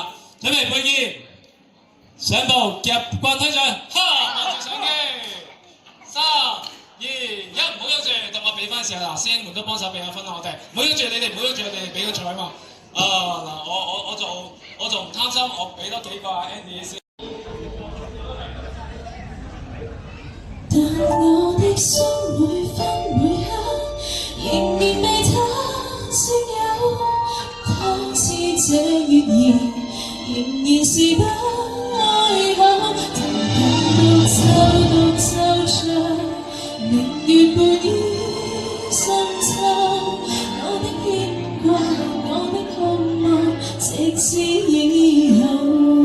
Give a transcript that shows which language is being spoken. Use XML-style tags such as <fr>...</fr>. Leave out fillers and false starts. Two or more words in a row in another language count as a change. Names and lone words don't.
<yue>準備背劍上步夾棍推進，望住相機，3、2、1，唔好喐住，等我俾翻時候嗱，師兄們都幫手俾下分啦，我哋唔好喐住，你哋唔好喐住，我哋俾個彩嘛。嗱，我就唔貪心，我俾多幾個阿 Andy 先。但我的心每分每刻仍然被他佔有，他知這月兒仍然是不開口，情感獨奏着明月半倚深秋，我的牽掛，我的渴望，直至以後。</yue>